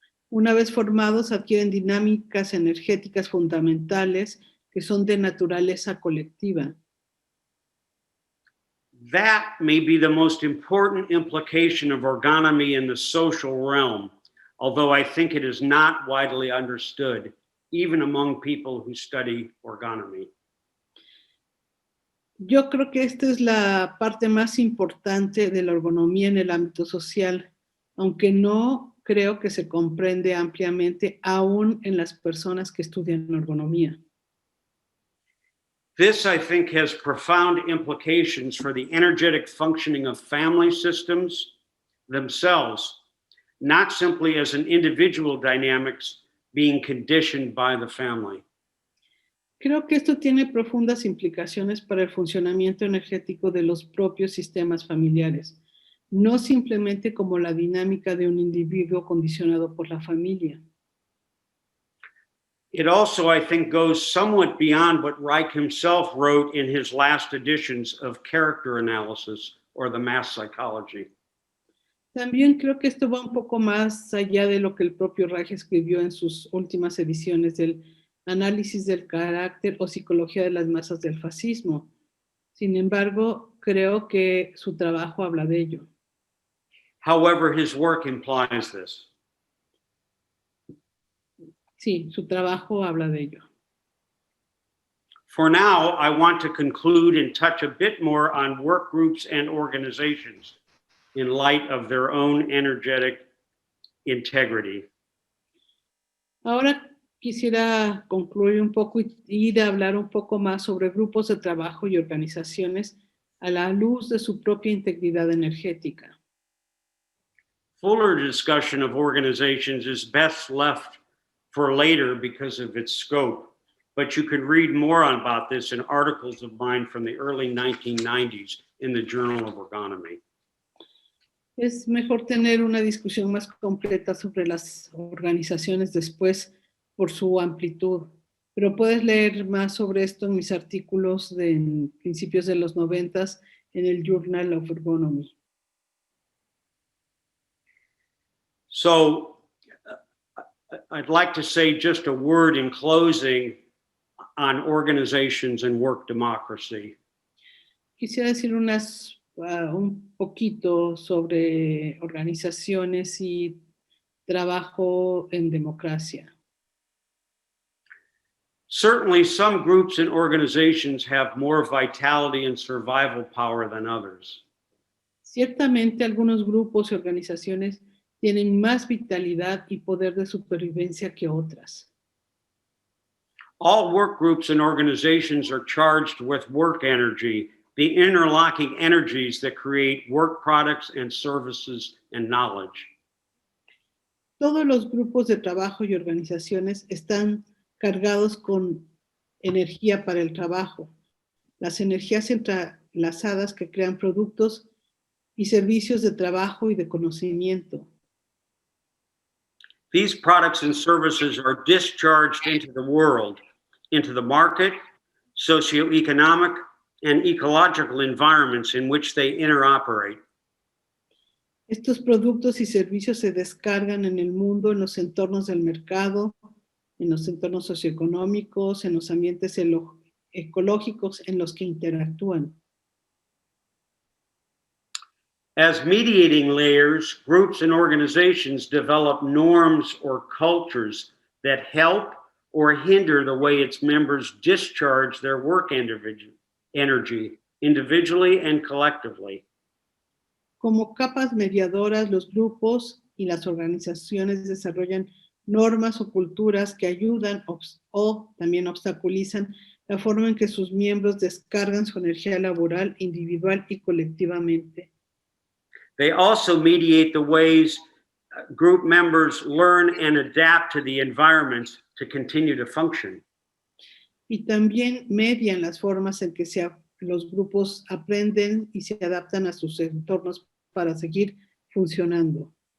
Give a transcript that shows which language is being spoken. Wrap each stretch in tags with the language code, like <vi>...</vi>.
<es>Una vez formados, adquieren dinámicas energéticas fundamentales que son de naturaleza colectiva.</es> <en>That may be the most important implication of orgonomy in the social realm, although I think it is not widely understood, even among people who study orgonomy.</en> <es>Yo creo que esta es la parte más importante de la ergonomía en el ámbito social, aunque no creo que se comprende ampliamente aún en las personas que estudian ergonomía.</es> <en>This, I think, has profound implications for the energetic functioning of family systems themselves, not simply as an individual dynamics being conditioned by the family.</en> <es>Creo que esto tiene profundas implicaciones para el funcionamiento energético de los propios sistemas familiares, no simplemente como la dinámica de un individuo condicionado por la familia.</es> <en>It also, I think, goes somewhat beyond what Reich himself wrote in his last editions of Character Analysis or the Mass Psychology.</en> <es>También creo que esto va un poco más allá de lo que el propio Reich escribió en sus últimas ediciones del Análisis del Carácter o Psicología de las Masas del Fascismo. Sin embargo, creo que su trabajo habla de ello.</es> <en>However, his work implies this.</en> <es>Sí, su trabajo habla de ello.</es> <en>For now, I want to conclude and touch a bit more on work groups and organizations in light of their own energetic integrity.</en> <es>Ahora quisiera concluir un poco y de hablar un poco más sobre grupos de trabajo y organizaciones a la luz de su propia integridad energética.</es> <en>Fuller discussion of organizations is best left for later because of its scope, but you could read more about this in articles of mine from the early 1990s in the Journal of Ergonomy.</en> <es>Es mejor tener una discusión más completa sobre las organizaciones después por su amplitud, pero puedes leer más sobre esto en mis artículos de principios de los 90s en el Journal of Ergonomy.</es> <en>So I'd like to say just a word in closing on organizations and work democracy.</en> <es>Quisiera decir un poquito sobre organizaciones y trabajo en democracia.</es> <en>Certainly, some groups and organizations have more vitality and survival power than others.</en> <es>Ciertamente, algunos grupos y organizaciones tienen más vitalidad y poder de supervivencia que otras.</es> <en>All work groups and organizations are charged with work energy, the interlocking energies that create work products and services and knowledge.</en> <es>Todos los grupos de trabajo y organizaciones están cargados con energía para el trabajo, las energías entrelazadas que crean productos y servicios de trabajo y de conocimiento.</es> <en>These products and services are discharged into the world, into the market, socioeconomic, and ecological environments in which they interoperate.</en> <es>Estos productos y servicios se descargan en el mundo, en los entornos del mercado, en los entornos socioeconómicos, en los ambientes ecológicos en los que interactúan.</es> <en>As mediating layers, groups and organizations develop norms or cultures that help or hinder the way its members discharge their work energy, individually and collectively.</en> <es>Como capas mediadoras, los grupos y las organizaciones desarrollan normas o culturas que ayudan o también obstaculizan la forma en que sus miembros descargan su energía laboral individual y colectivamente.</es> <en>They also mediate the ways group members learn and adapt to the environment to continue to function.</en> <es>Y también median las formas en que los grupos aprenden y se adaptan a sus entornos para seguir funcionando.</es>